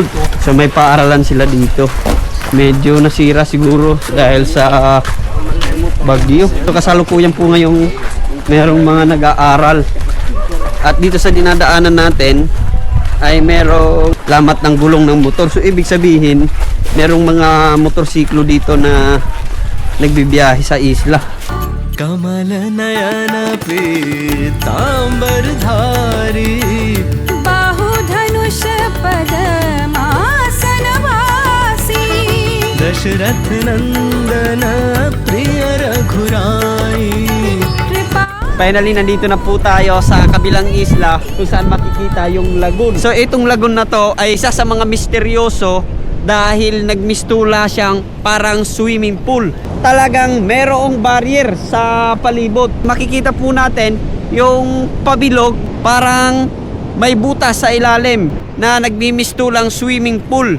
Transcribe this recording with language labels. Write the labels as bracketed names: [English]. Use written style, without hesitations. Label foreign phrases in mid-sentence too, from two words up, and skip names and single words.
[Filipino] So may paaralan sila dito. Medyo nasira siguro dahil sa bagyo. So kasalukuyan po ngayong merong mga nag-aaral. At dito sa dinadaanan natin ay merong lamat ng gulong ng motor. So ibig sabihin, merong mga motorsiklo dito na nagbibiyahe sa isla. [Hindi] कमल नयन पीतांबर धारी बाहु धनुष पद्मासनवासी दशरथ नंदन प्रिय रघुराई कृपा [Filipino] Finally, nandito na po tayo sa kabilang isla kung saan makikita yung lagoon. So itong lagoon na to ay isa sa mga misteryoso dahil nagmistula siyang parang [English] swimming pool. [Filipino] Talagang merong barrier sa palibot. Makikita po natin yung pabilog parang may butas sa ilalim na nagmimistulang [English] swimming pool.